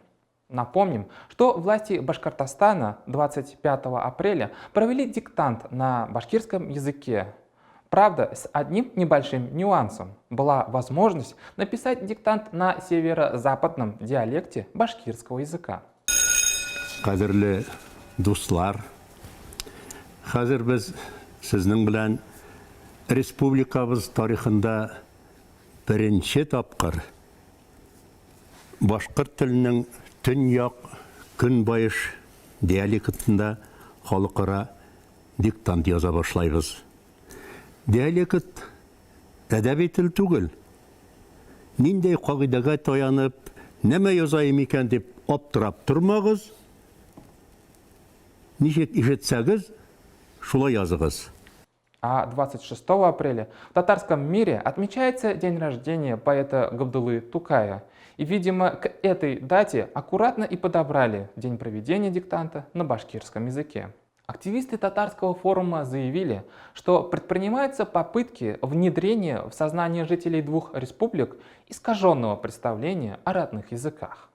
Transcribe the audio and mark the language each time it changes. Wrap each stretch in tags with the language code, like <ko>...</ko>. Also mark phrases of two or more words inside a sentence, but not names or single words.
<ru>Напомним, что власти Башкортостана 25 апреля провели диктант на башкирском языке. Правда, с одним небольшим нюансом. Была возможность написать диктант на северо-западном диалекте башкирского языка.</ru> <ba>Кадерле дуслар, хәзер без сезнең белән республикабыз тарихында беренче тапкыр башкорт теленең төньяк көнбайыш диалектында халыкара диктант яза башлайбыз. Диалект әдәби тел түгел. Ниндәй кагыйдәгә таянып, нәмә язайым икән дип аптырап тормагыз. Ничек ишетсәгез, шулай языгыз.</ba> <ru>А 26 апреля в татарском мире отмечается день рождения поэта Габдуллы Тукая. И, видимо, к этой дате аккуратно и подобрали день проведения диктанта на башкирском языке. Активисты татарского форума заявили, что предпринимаются попытки внедрения в сознание жителей двух республик искаженного представления о родных языках.</ru>